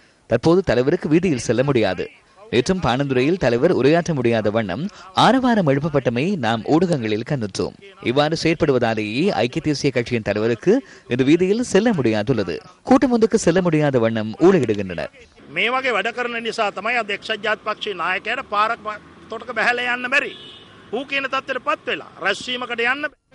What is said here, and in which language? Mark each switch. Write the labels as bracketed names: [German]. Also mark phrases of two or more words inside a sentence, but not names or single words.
[Tamil] தற்போது தலைவருக்கு வீதியில் செல்ல முடியாது. நேற்றும் பாணந்துறையில் தலைவர் உரையாற்ற முடியாத வண்ணம் ஆரவாரம் எழுப்பப்பட்டமை நாம் ஊடகங்களில் கண்டுற்றோம். இவ்வாறு செயற்படுவதாலேயே ஐக்கிய தேசிய கட்சியின் தலைவருக்கு இந்த வீதியில் செல்ல முடியாதுள்ளது. கூட்டம் ஒன்றுக்கு செல்ல முடியாத வண்ணம் ஊழலிடுகின்றனர். [Sinhala] මේ වගේ වැඩ කරන නිසා තමයි අද එක්සත් ජාතික පක්ෂයේ නායකයාට පාරක් තොටක බැහැලා යන්න බැරි. ඌ කියන තත්ත්වයටපත් වෙලා රැස්වීමකට යන්න